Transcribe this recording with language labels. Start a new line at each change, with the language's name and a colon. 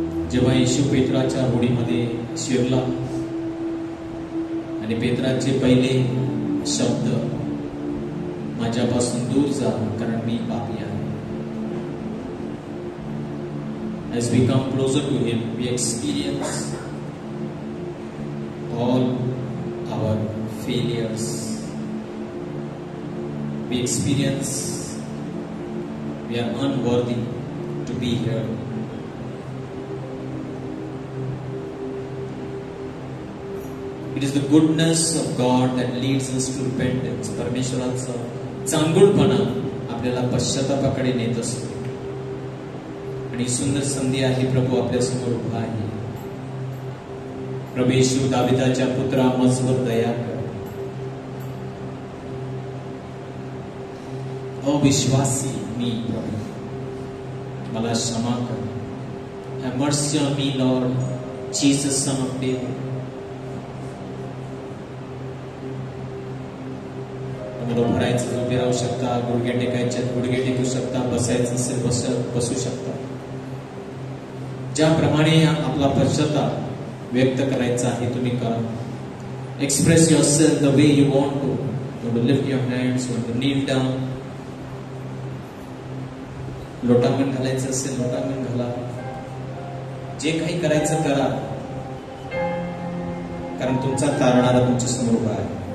Marathi: जेव्हा येशू पेत्राच्या होडीमध्ये शिरला आणि पेत्राचे पहिले शब्द माझ्यापासून दूर जा कारण मी पापी आहे.
English: As we come closer to Him, we experience all our failures. We experience we are unworthy to be here. It is the goodness of God that leads us to repentance.
Marathi: परमेश्वराचा चांगुलपणा आपल्याला पश्चातापाकडे नेत असतो. आणि सुंदर संधी आहे, प्रभू आपल्या समोर उभा आहे. प्रभू येशू, दाविदाच्या पुत्रा, मजवर दया कर. अविश्वासी मी प्रभू, मला क्षमा कर.
English: Have mercy on me, Lord, Jesus, Son of David.
Marathi: तुम्हाला भरायचं उभे राहू शकता, गुडघे टेकायचे गुडघे टेकू शकता, बसायचं असेल बसू शकता. ज्याप्रमाणे आपला पश्चाताप व्यक्त करायचा आहे तुम्ही करा.
English: Express yourself the way you want to. You want to lift your hands, you want to kneel down.
Marathi: लोटांगण घालायचं असेल लोटांगण घाला. जे काही करायचं करा, कारण तुमचा तारणारा तुमच्या समोर उभा आहे.